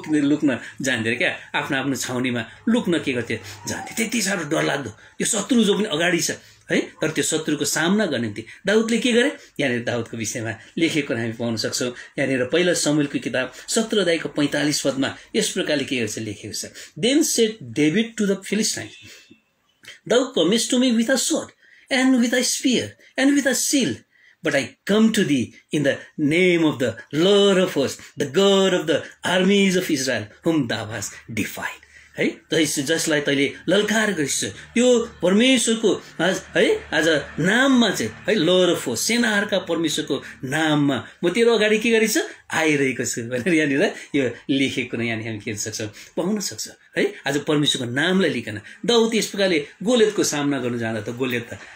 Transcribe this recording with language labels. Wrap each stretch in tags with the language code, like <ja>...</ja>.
<ne>लुक्न जान्थे क्या आफ्नो छाउनीमा लुक्न के गर्थे जान्थे त्यति साह्रो डरलाग्दो यो शत्रु जो पनि अगाडि छ है तर त्यो शत्रुको सामना गर्ने निम्ति दाउदले के गरे यहाँनिर दाउदको विषयमा लेखेको हामी पाउन सक्छौँ यहाँनिर पहिला शमूएलको किताब 17 अध्यायको 45 पदमा यस प्रकारले के गर्छ लेखेको छ</ne> <en>Then said David to the Philistine Thou comest to me with a sword, and with a spear, and with a shield. But I come to thee in the name of the Lord of hosts, the God of the armies of Israel, whom thou hast defied.</en> <ne>है जसलाई तैले ललकार गरिस् त्यो परमेश्वरको है आज नाममा चाहिँ है</ne> <en>Lord of host</en> <ne>सेनाहरूका परमेश्वरको नाममा म तेरो अगाडि के गरेछ आइरहेको छु भनेर यहाँनिर यो लेखेको नै यहाँनिर हामी हेर्न सक्छौँ पाउन सक्छ है आज परमेश्वरको नामलाई लिकन दाउद यस प्रकारले गोलियतको सामना गर्नु जाँदा त गोलियत त</ne>